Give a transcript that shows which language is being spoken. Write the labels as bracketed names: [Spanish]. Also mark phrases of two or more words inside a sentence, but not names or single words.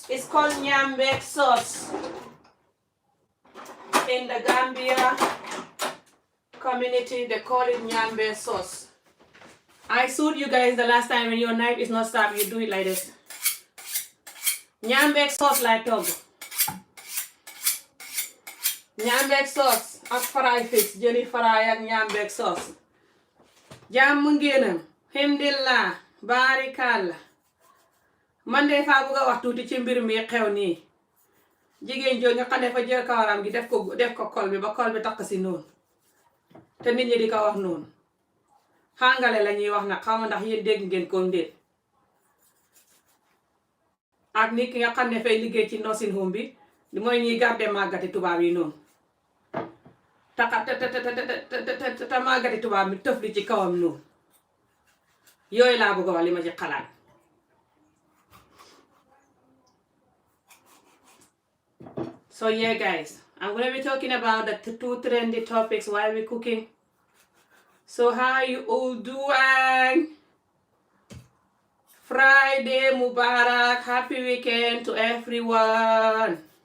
[English] It's called nyambek sauce. In the Gambia community, they call it nyambek sauce. I showed you guys the last time when your knife is not sharp, you do it like this. Nyambek sauce like dog. Nyambek sauce ak fried fish, [Wolof] jëni fry ak nyambek sauce. Jàmm ngeenam. Alhamdulillah, barikalla. Man de fa bëgg a wax tuuti ci mbir mi xew nii. Jigéen joo nga xam ne fa jël kawaram gi def ko kol bi ba kol bi takk si noonu. Te nit ñi di ko wax noonu. Hàngale la ñuy wax nag, xaw ma ndax yéen dégg ngeen ko ndéet. Ak nit ki nga xam ne fay liggéey ci nursing home bi mooy ñuy garde màggati tubaab yi noonu. Ta màggati tubaab bi tëf li ci kawam noonu. Yooyu laa bëgg a wax li ma ci xalaat. [English] So yeah guys, I'm going to be talking about the two trendy topics while we're cooking. So how you all doing? Friday Mubarak, happy weekend to everyone.